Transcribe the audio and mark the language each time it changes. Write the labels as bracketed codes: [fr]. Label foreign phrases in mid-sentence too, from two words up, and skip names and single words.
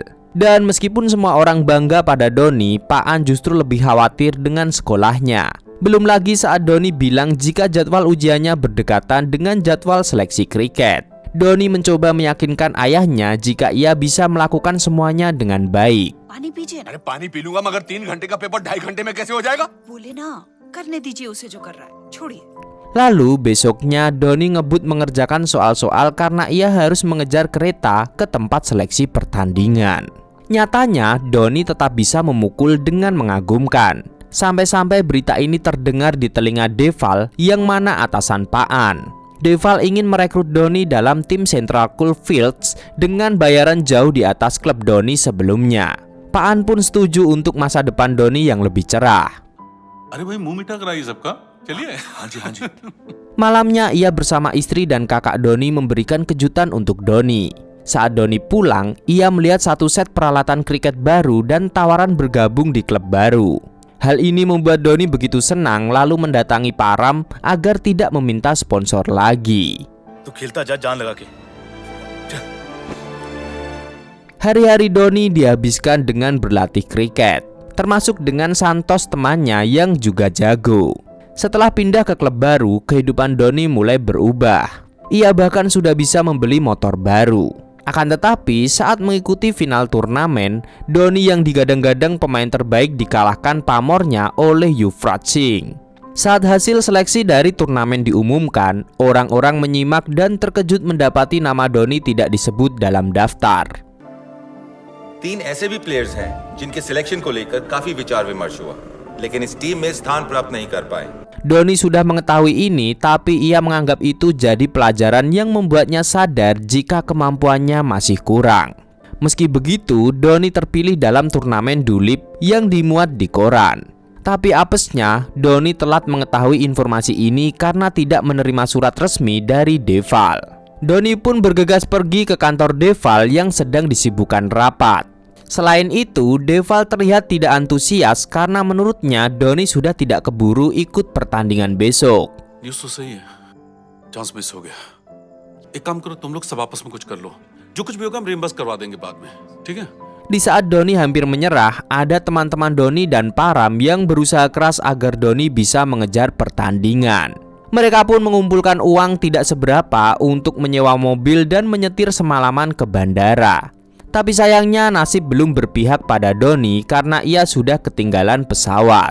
[id] Dan meskipun semua orang bangga pada Dhoni, Pak An justru lebih khawatir dengan sekolahnya. Belum lagi saat Dhoni bilang jika jadwal ujiannya berdekatan dengan jadwal seleksi kriket. Dhoni mencoba meyakinkan ayahnya jika ia bisa melakukan semuanya dengan baik. [hi] पानी पीजिए ना। अरे पानी पी लूंगा मगर 3 घंटे का पेपर 2.5 घंटे में कैसे हो जाएगा? बोले ना, करने दीजिए उसे जो कर रहा है, छोड़िए। [id] Lalu besoknya Dhoni ngebut mengerjakan soal-soal karena ia harus mengejar kereta ke tempat seleksi pertandingan. Nyatanya, Doni tetap bisa memukul dengan mengagumkan. Sampai-sampai berita ini terdengar di telinga Deval yang mana atasan Paan. Deval ingin merekrut Doni dalam tim Central Coalfields dengan bayaran jauh di atas klub Doni sebelumnya. Paan pun setuju untuk masa depan Doni yang lebih cerah. [hi] अरे भाई मुंह मीठा कराइए सबका चलिए हाँ जी हाँ जी [id] Malamnya ia bersama istri dan kakak Doni memberikan kejutan untuk Doni. Saat Doni pulang, ia melihat satu set peralatan kriket baru dan tawaran bergabung di klub baru. Hal ini membuat Doni begitu senang lalu mendatangi Param agar tidak meminta sponsor lagi. [hi] तू खेलता जा जान लगा के [id] Hari-hari Doni dihabiskan dengan berlatih kriket, termasuk dengan Santos temannya yang juga jago. Setelah pindah ke klub baru, kehidupan Doni mulai berubah. Ia bahkan sudah bisa membeli motor baru. Akan tetapi, saat mengikuti final turnamen, Doni yang digadang-gadang pemain terbaik dikalahkan pamornya oleh Yuvraj Singh. Saat hasil seleksi dari turnamen diumumkan, orang-orang menyimak dan terkejut mendapati nama Doni tidak disebut dalam daftar. [hi] 3 ऐसे भी प्लेयर्स हैं जिनके सिलेक्शन को लेकर काफी विचार विमर्श हुआ लेकिन इस टीम में स्थान प्राप्त नहीं कर पाए. [id] Doni sudah mengetahui ini, tapi ia menganggap itu jadi pelajaran yang membuatnya sadar jika kemampuannya masih kurang. Meski begitu, Doni terpilih dalam turnamen Dulip yang dimuat di koran. Tapi apesnya, Doni telat mengetahui informasi ini karena tidak menerima surat resmi dari Deval. Doni pun bergegas pergi ke kantor Deval yang sedang disibukkan rapat. Selain itu, Deval terlihat tidak antusias karena menurutnya Doni sudah tidak keburu ikut pertandingan besok. [hi] न्यूज़ तो सही है [en] chance miss [hi] हो गया एक काम करो तुम लोग सब आपस में कुछ कर लो जो कुछ भी होगा हम रिम्बर्स करवा देंगे बाद में ठीक है. [id] Di saat Doni hampir menyerah, ada teman-teman Doni dan Param yang berusaha keras agar Doni bisa mengejar pertandingan. Mereka pun mengumpulkan uang tidak seberapa untuk menyewa mobil dan menyetir semalaman ke bandara. Tapi sayangnya nasib belum berpihak pada Doni karena ia sudah ketinggalan pesawat.